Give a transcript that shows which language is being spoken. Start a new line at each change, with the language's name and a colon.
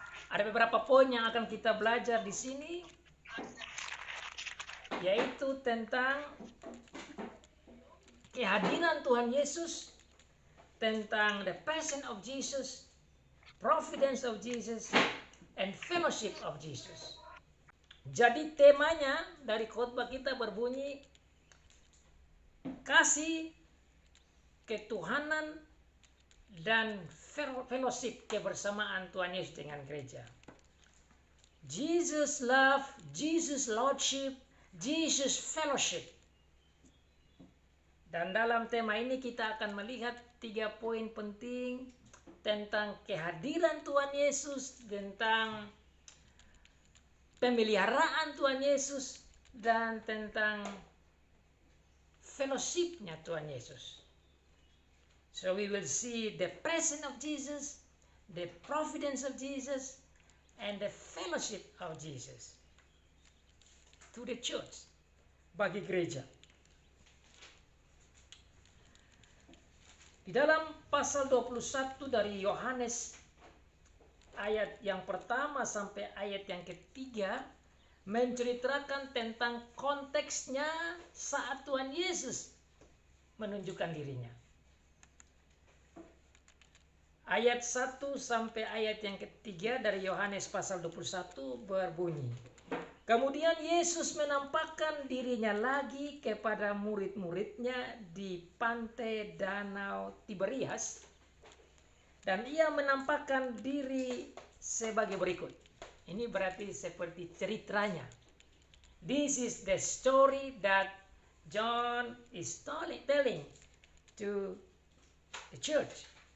Indonesian: Ada beberapa poin yang akan kita belajar di sini, yaitu tentang kehadiran Tuhan Yesus, tentang
English: the passion of Jesus, providence of Jesus,
Indonesian: and fellowship of Jesus. Jadi temanya dari khotbah kita berbunyi kasih, ketuhanan, dan fellowship, kebersamaan Tuhan Yesus dengan gereja.
English: Jesus love, Jesus lordship, Jesus fellowship.
Indonesian: Dan dalam tema ini kita akan melihat 3 poin penting tentang kehadiran Tuhan Yesus, tentang pemeliharaan Tuhan Yesus, dan tentang fellowship-nya Tuhan Yesus.
English: So we will see the presence of Jesus, the providence of Jesus, and the fellowship of Jesus to the church,
Indonesian: bagi gereja. Di dalam pasal 21 dari Yohanes ayat yang pertama sampai ayat yang ketiga menceritakan tentang konteksnya saat Tuhan Yesus menunjukkan dirinya. Ayat 1 sampai ayat yang ketiga dari Yohanes pasal 21 berbunyi, kemudian Yesus menampakkan dirinya lagi kepada murid-muridnya di pantai Danau Tiberias, dan ia menampakkan diri sebagai berikut. Ini berarti seperti ceritanya.
English: This is the story that John is telling to the church.